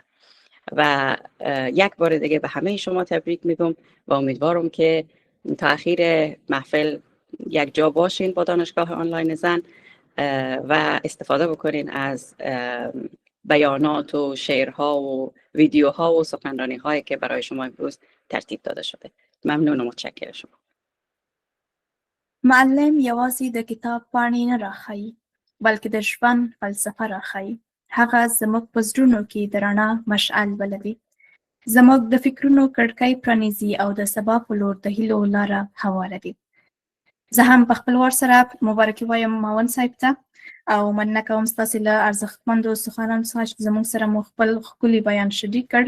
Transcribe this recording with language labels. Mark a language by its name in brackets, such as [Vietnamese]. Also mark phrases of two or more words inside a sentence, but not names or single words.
[Persian] و یک بار دیگه به همه شما تبریک میگم و امیدوارم که تا اخیر محفل یک جا باشین با دانشگاه آنلاین زن و استفاده بکنین از بیانات و شعرها و ویدیوها و سخنرانی هایی که برای شما امروز ترتیب داده شده. ممنون و متشکرم شما. [Pashto] معلم یوازې د کتاب پاڼې نه راښيي، بلکې د ژوند فلسفه راښيي. هغه زموږ په زړونو کې د رڼا مشعل بلوي، زموږ د فکرونو کړکۍ پرانیزي او د سبا په لور د هیلو لاره هواروي. زه هم په خپل وار سره مبارکي وایم معاون صاحب ته او مننه کوم ستاسې له ارزښتمندو سخنانو څخه چې زموږ سره مو خپل ښکلي بیان شریک کړ.